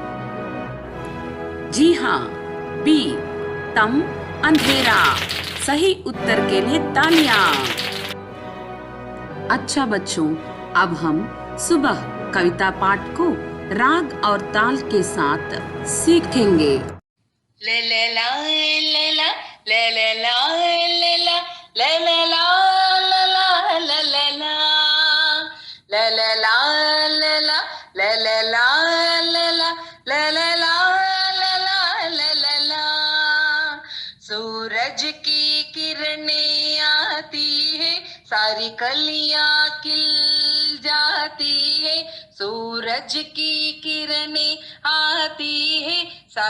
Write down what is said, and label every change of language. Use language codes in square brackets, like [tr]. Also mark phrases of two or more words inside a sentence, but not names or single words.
[hi] जी हाँ, बी, तम, अंधेरा। सही उत्तर के लिए तालियां। अच्छा बच्चों, अब हम सुबह कविता पाठ को राग और ताल के साथ सीखेंगे। ले ले ला ले ला ले ले ला ले ला ले ले ला ले ला ले ले ला ले ले ला ले ला ले ले ला ले ला ले ले ला ले ला ले ले ला। सूरज की किरणें आती है, सारी कलियां खिल जाती है। सूरज की किरणें आती है,